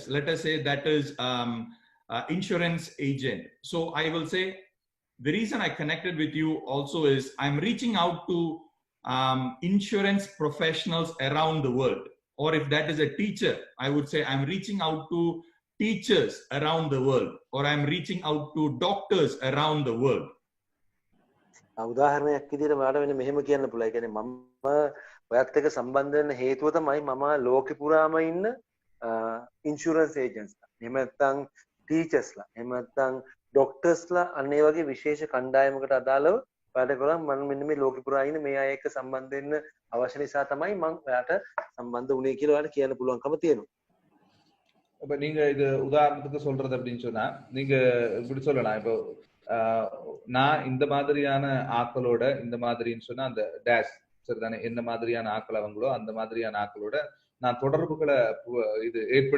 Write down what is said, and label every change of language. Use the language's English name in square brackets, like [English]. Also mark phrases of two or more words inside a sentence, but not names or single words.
[English] Let us say that is insurance agent. So I will say the reason I connected with you also is I'm reaching out to insurance professionals around the world. Or if that is a teacher, I would say I'm reaching out to teachers around the world, or I'm reaching out to doctors around the world. [Sinhala] උදාහරණයක් විදිහට මට වෙන මෙහෙම කියන්න පුළුවන්. ඒ කියන්නේ මම ඔයත් එක්ක සම්බන්ධ වෙන්න හේතුව තමයි මම ලෝකෙ පුරාම ඉන්න [English] insurance agentsලා. [Sinhala] එහෙම නැත්නම් ටීචර්ස්ලා. එහෙම නැත්නම් ඩොක්ටර්ස්ලා අන්න ඒ වගේ විශේෂ කණ්ඩායමකට අදාළව වැඩ කරලා මම මෙන්න මේ ලෝකෙ පුරා ඉන්න මේ අය එක්ක සම්බන්ධ වෙන්න අවශ්‍ය නිසා තමයි මම ඔයාට සම්බන්ධ වුණේ කියලා ඔයාලට කියන්න පුළුවන්කම තියෙනවා. [Tamil] இப்ப நீங்க இது உதாரணத்துக்கு சொல்றது அப்படின்னு சொன்னா நீங்க இப்படி சொல்லலாம். இப்போ நான் இந்த மாதிரியான ஆக்களோட இந்த மாதிரின்னு சொன்னா அந்த டேஷ் சரிதானே, என்ன மாதிரியான ஆக்கள் அவங்களோ அந்த மாதிரியான ஆக்களோட நான் தொடர்புகளை இது ஏற்படுத்தி கொண்டிருக்கிறேன்.